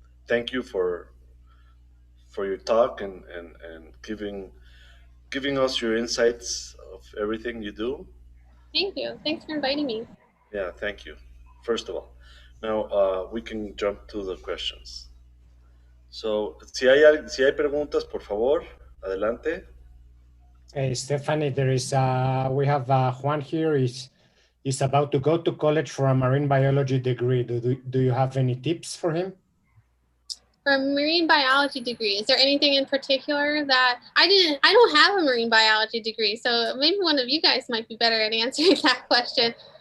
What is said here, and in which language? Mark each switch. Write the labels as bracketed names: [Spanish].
[English] Thank you for your talk and giving us your insights of everything you do. Thank you. Thanks for inviting me. Yeah, thank you. First of all, now we can jump to the questions. So, [Spanish] si hay preguntas, por favor, adelante. [English] Hey, Stephany, we have Juan here is about to go to college for a marine biology degree. Do you have any tips for him? For a marine biology degree, is there anything in particular that I don't have a marine biology degree, so maybe one of you guys might be better at answering that question.